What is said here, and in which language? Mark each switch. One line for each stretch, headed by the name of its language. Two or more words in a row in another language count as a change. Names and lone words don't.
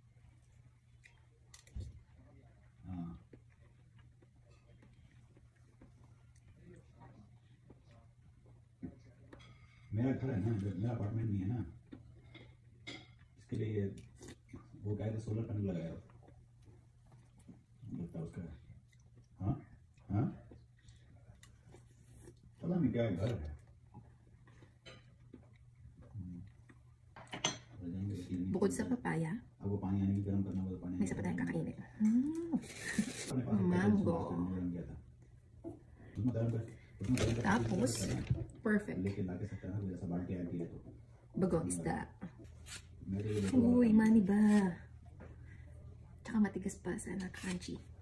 Hindi: हाँ मेरा घर है ना, मेरा अपार्टमेंट नहीं है ना, इसके लिए वो कह रहे सोलर पैनल लगाया लगता है उसका। हाँ हाँ पता नहीं क्या घर है।
Filipino: Bukod sa papaya,
Hindi: अब वो पानी आने की गर्म करना होगा, पानी
Filipino: may isa pa tayong kakainin. Mango. Tapos, perfect. Bagong isda. Uy, mani ba? Tsaka matigas pa, sana crunchy.